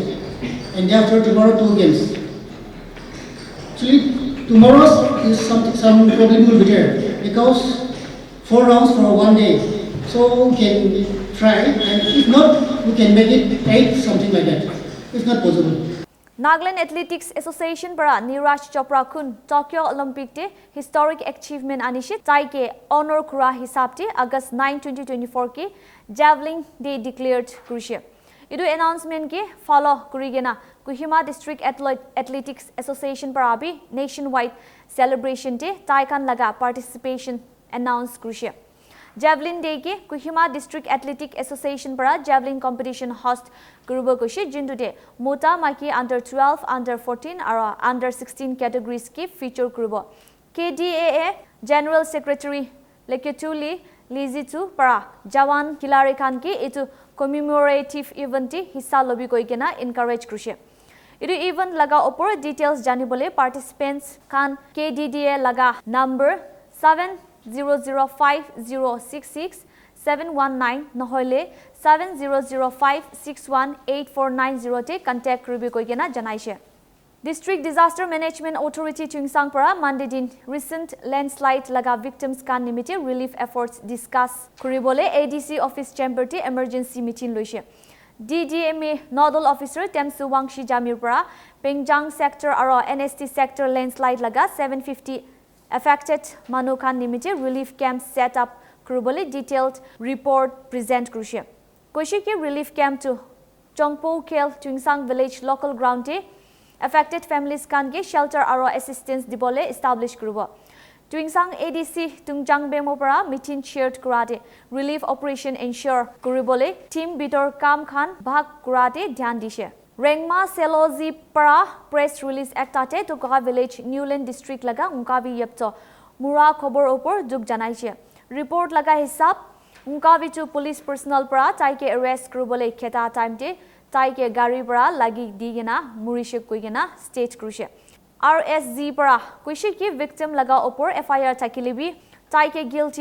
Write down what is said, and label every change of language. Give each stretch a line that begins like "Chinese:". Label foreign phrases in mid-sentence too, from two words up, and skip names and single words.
English: And after tomorrow 2 games. Actually, tomorrow is some problem will be there because 4 rounds for 1 day. So we can try, and if not, we can make it 8, something like that. It's not possible.
Naga Pidgin: Nagaland Athletics Association para Niraj Chopra kun Tokyo Olympic te
English: historic achievement
Naga Pidgin: anishi tai ke honor kura hisab te August 9, 2024 ke Javelin Day declared kurche. Idu announcement ke follow kurigena Kohima District Athletics Association para bhi
English: nationwide celebration
Naga Pidgin: te taikan laga participation announce kurche. Javelin Day ke Kohima District Athletic Association para
English: Javelin competition
Naga Pidgin: host kurubo koshi jindu de mota maki
English: under 12, under 14
Naga Pidgin: aro
English: under 16 categories
Naga Pidgin: ke feature kurubo. KDAA General Secretary Leketuli Lizitu para Jawan Kilari Khan ke itu
English: commemorative event
Naga Pidgin: ti hissa lobi koikena encourage kurche. Idu event laga opor details janibole participants kan KDDA laga number 7005066719 nohole 7005618490 te contact koribe koikena janaise. District Disaster Management Authority Twingsang para Monday din
English: recent landslide
Naga Pidgin: laga victims kan nimite
English: relief efforts discuss
Naga Pidgin: koribole ADC office chamber te
English: emergency meeting
Naga Pidgin: loise. DDMA Nodal Officer Temsu Wangshi Jamir para Pengjang sector aro NST sector landslide laga 750 affected manu khan nimite
English: relief camp set up
Naga Pidgin: kurubole
English: detailed report present
Naga Pidgin: krushe koishi ki
English: relief camp
Naga Pidgin: to chongpo kel twingsang village
English: local ground
Naga Pidgin: te
English: affected families
Naga Pidgin: khan ke shelter aro assistance dibole establish kurubo twingsang ADC tungjang bemo para meeting shared kurate
English: relief operation ensure
Naga Pidgin: kuribole team bitor kam khan bhag kurate dhyan dishe Rengma Selozi para
English: press release
Naga Pidgin: ektate to Koha village Newland district laga unkavi yepto mura khobor opor duk janaiche report laga hisab unkavi to
English: police personnel
Naga Pidgin: para taike arrest kurubole kheta time te taike gari para lagi digena murishe kuigena state krushe RSZ para kuishi ki victim laga opor FIR takilibi taike guilty